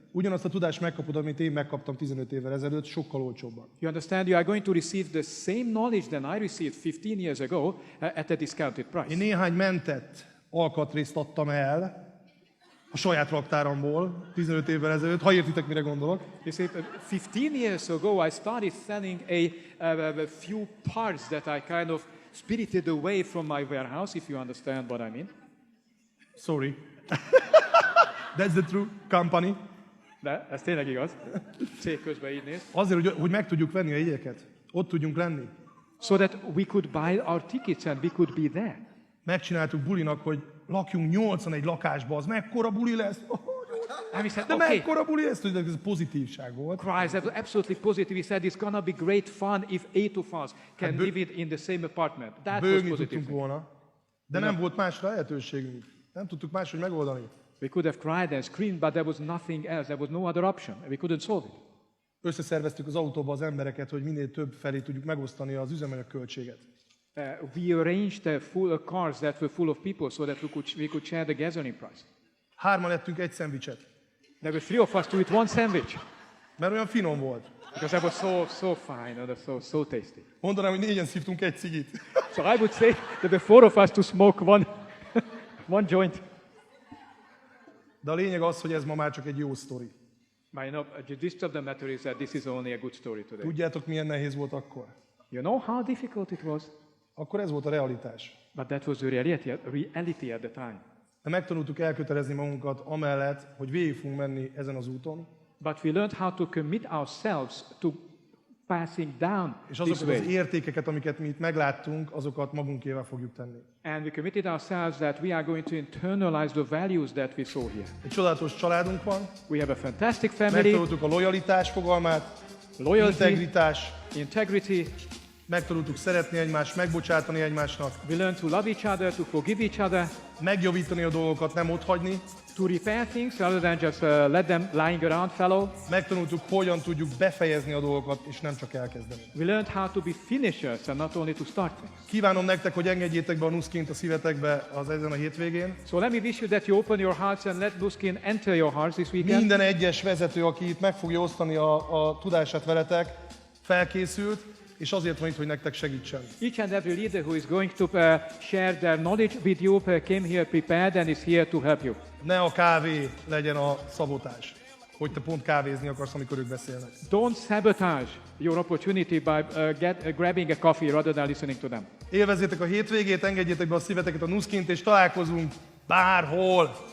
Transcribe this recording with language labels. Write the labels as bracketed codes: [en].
[hu] Ugyanazt a tudást megkapod, amit én megkaptam 15 évvel ezelőtt, sokkal olcsóbban. [en] You understand? You are going to receive the same knowledge than I received 15 years ago at a discounted price. [hu] Én néhány mentett alkatrészt adtam el a saját raktáramból 15 évvel ezelőtt, ha értitek, mire gondolok. [en] You see, 15 years ago I started selling a few parts that I kind of spirited away from my warehouse, if you understand what I mean. Sorry. That's the true company. [hu] De ez tényleg igaz. Cég közben így néz. Azért, hogy meg tudjuk venni a jegyeket. Ott tudjunk lenni. [en] So that we could buy our tickets and we could be there. [hu] Megcsináltuk bulinak, hogy lakjunk 8-an egy lakásba, az mekkora buli lesz? De mekkora buli lesz? Tudod, ez pozitívság volt. [en] Christ, that was absolutely positive. He said it's gonna be great fun if 8 of us can live it in the same apartment. That was positive. [hu] Volna, de nem volt más lehetőségünk. Nem tudtuk máshogy megoldani. [en] We could have cried and screamed, but there was nothing else. There was no other option. We couldn't solve it. [hu] Összeszerveztük az autóba az embereket, hogy minél több felé tudjuk megosztani az üzemanyagköltséget. [en] We arranged cars that were full of people so that we could share the gasoline price. [hu] 3-an ettünk egy szendvicset. [en] There were 3 of us to eat one sandwich. [hu] Mert olyan finom volt. [en] Because that was so fine and so tasty. [hu] Mondanám, hogy 4-en szívtunk egy cigit. [en] So I would say there were 4 of us to smoke one joint. [hu] De a lényeg az, hogy ez ma már csak egy jó sztori. [en] The gist of the matter is that this is only a good story today. [hu] Tudjátok, milyen nehéz volt akkor? [en] You know how difficult it was? [hu] Akkor ez volt a realitás. [en] But that was the reality at the time. [hu] De megtanultuk elkötelezni magunkat amellett, hogy végig fogunk menni ezen az úton. [en] But we learned how to commit ourselves to passing down [hu] és [en] this [hu] azokat [en] way. [hu] az értékeket, amiket mi itt megláttunk, azokat magunkével fogjuk tenni. [en] And we committed ourselves that we are going to internalize the values that we saw here. [hu] Egy csodálatos családunk van. [en] We have a fantastic family. [hu] Megtanultuk a lojalitás fogalmát, [en] Loyalty, [hu] integritás, [en] integrity, [hu] Megtanultuk szeretni egymást, megbocsátani egymásnak, [en] We learn to love each other, to forgive each other, [hu] megjavítani a dolgokat, nem otthagyni. [en] to repair things rather than just let them lying around fallow. [hu] Megtanultuk, hogyan tudjuk befejezni a dolgokat, és nem csak elkezdeni. [en] We learned how to be finishers and not only to start things. [hu] Kívánom nektek, hogy engedjétek be a nuszkint a szívetekbe ezen a hétvégén. [en] So let me wish you that you open your hearts and let Nuskin enter your hearts this weekend. [hu] Minden egyes vezető, aki itt meg fogja osztani a tudását veletek, felkészült, és azért van itt, hogy nektek segítsen. [en] Each and every leader who is going to share their knowledge with you came here prepared and is here to help you. [hu] Ne a kávé legyen a szabotás, hogy te pont kávézni akarsz, amikor ők beszélnek. [en] Don't sabotage your opportunity by grabbing a coffee rather than listening to them. [hu] Élvezzétek a hétvégét, engedjétek be a szíveteket a nuszkint, és találkozunk bárhol.